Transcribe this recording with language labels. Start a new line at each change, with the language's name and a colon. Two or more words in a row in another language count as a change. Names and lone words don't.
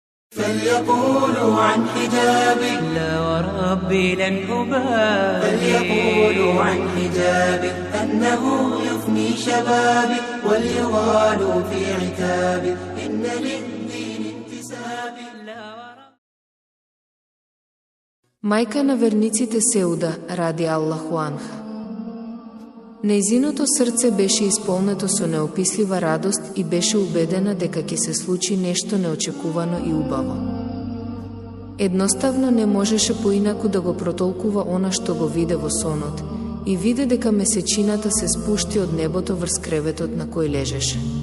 Arabic: فليقولوا عن حجابي لا وربي لن أبالي. فليقولوا عن حجابي أنه يفني شبابي وليغالوا في عتابي إن للدين انتسابي.
Macedonian: Мајка на верниците Сеуда,
Arabic: رضي الله عنها.
Macedonian: Нејзиното срце беше исполнето со неопислива радост и беше убедена дека ќе се случи нешто неочекувано и убаво. Едноставно не можеше поинаку да го протолкува она што го виде во сонот и виде дека месечината се спушти од небото врз креветот на кој лежеше.